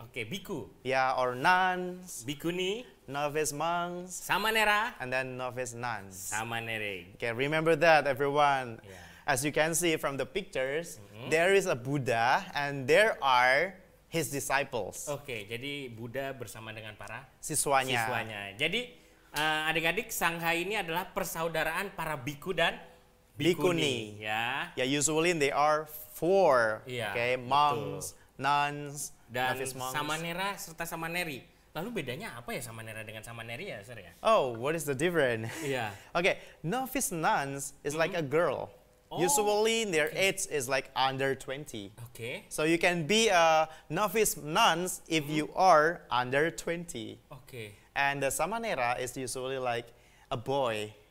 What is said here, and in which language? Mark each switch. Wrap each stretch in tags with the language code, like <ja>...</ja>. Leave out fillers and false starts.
<id>Oke, biku,</id> <en>Yeah, or nuns,</en> <id>bikuni,</id> <en>novice monks,</en> <id>samanera,</id> <en>and then novice nuns.</en> <id>samanere.</id> <en>Okay, remember that, everyone. Yeah. As you can see from the pictures, there is a Buddha and there are his disciples,</en> <id>Oke, jadi Buddha bersama dengan para siswanya. siswanya. Jadi adik-adik, Sangha ini adalah persaudaraan para biku dan bikuni. Bikuni. Ya.</id> <en>Yeah, usually they are 4.</en> <id>Iya,</id> <en>Okay, monks, nuns,</en> <id>Dan</id> <en>novice monks.</en> <id>samanera serta samaneri. Lalu bedanya apa ya samanera dengan samaneri ya, Sir ya?</id> <en>Oh, what is the difference?</en> <id>Iya.</id> <en>Okay, novice nuns is like a girl. Oh, Usually their age is like under 20.</en> <id>Oke.</id> <en>So you can be a novice nuns if you are under 20.</en> <id>Oke.</id> <en>And the samanera is usually like a boy</en>